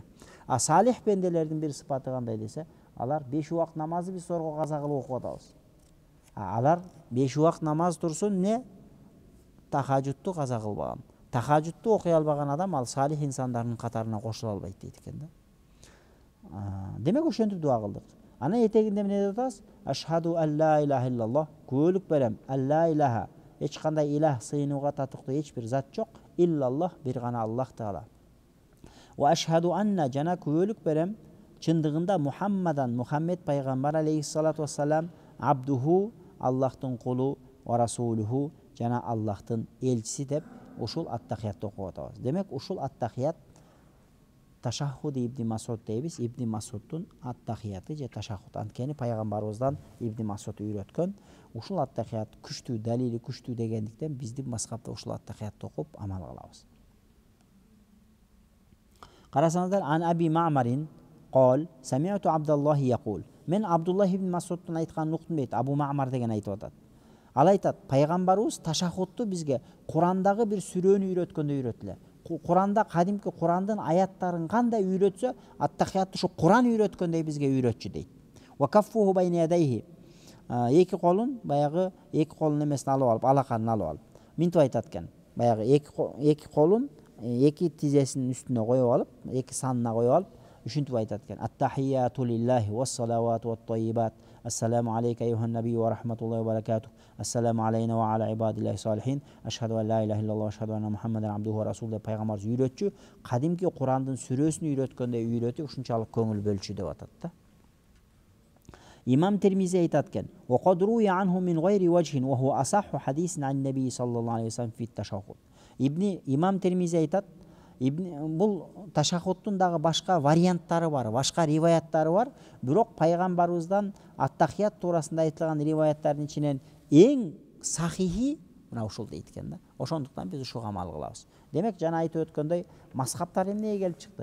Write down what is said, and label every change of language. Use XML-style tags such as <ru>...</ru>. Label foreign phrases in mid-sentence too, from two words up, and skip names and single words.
<ky>А салих пенделердин бир сыпаты кандай десе, алар 5 убакыт намазды биз сорго каза кылып окуп атабыз. Алар 5 убакыт намаз турсун, не тахажжудту каза кылбаган. Тахажжудту окуй албаган адам ал салих инсандардын катарына кошула албайт дейт экен да. Демек ошентип дуа кылдык. Анан этегинде эмне деп атабыз?</ky> <ar>أشهد أن لا إله إلا الله,</ar> <ky>күбөлүк берем,</ky> <ar>لا إله,</ar> <ky>эч кандай илах, сыйынууга татыктуу эч бир зат жок, иллаллах, бир гана Аллах таала.</ky> <ar>وأشهد أن,</ar> <ky>жана күбөлүк берем, чындыгында Мухаммед пайгамбар</ky> <ar>عليه الصلاة والسلام,</ar> <ky>абдуху, Аллахтын кулу,</ky> <ar>ورسوله,</ar> <ky>жана Аллахтын элчиси деп ушул аттахиятты окуп атабыз. Демек ушул аттахият ташаххуд Ибн Мас'уд дейбиз. Ибн Мас'удтун аттахияты же ташаххуд. Анткени пайгамбарыбыздан Ибн Мас'уд үйрөткөн. Ушул аттахият күчтүү, далили күчтүү дегендиктен биздин мазхабта ушул аттахиятты окуп амал кылабыз. Карасаңыздар,</ky> <ar>عن أبي معمر قال سمعت عبد الله يقول.</ar> <ky>Men Abdullah ibn Mas'udтун айтканын уктум дейт. Абу Маъмар деген айтып атат. Ал айтат, пайгамбарыбыз ташаххудту бизге Курандагы бир сүрөнү үйрөткөндөй үйрөттүлөр. Куранда кадимки Курандын аяттарын кандай үйрөтсө, аттахиятты ушу Куран үйрөткөндөй бизге үйрөтчү дейт.</ky> <ar>وكفه بين يديه.</ar> <ky>Эки колун, баягы эки колун эмесин алып алып, алаканын алып алып. Минтип айтат экен. Баягы эки колун эки тизесинин үстүнө коюп алып, эки санына коюп алып, ушинтип айтат экен:</ky> <ar>التحيات لله والصلوات والطيبات السلام عليك أيها النبي ورحمة الله وبركاته السلام علينا وعلى عباد الله الصالحين أشهد أن لا إله إلا الله أشهد أن محمدا عبده ورسول</ar> <ky>деп пайгамбарыбыз үйрөтчү. Кадимки Курандын сүрөсүн үйрөткөндөй үйрөтүп, ушунчалык көңүл бөлчү деп атат да.</ky> <ar>İmam Tirmizi aytatken: "وروي عنه من غير وجه وهو أصح حديث عن النبي صلى الله عليه وسلم في التشهد."</ar> <ky>İmam Tirmizi aytat, бул ташаххудтун дагы башка варианттары бар, башка риваяттары бар. Бирок пайгамбарыбыздан аттахият туурасында айтылган риваяттардын ичинен эң сахихи мына ушул дейт экен да. Ошондуктан биз ушуга амал кылабыз. Демек жана айтып өткөндөй, мазхабтар эмнеге келип чыкты?</ky>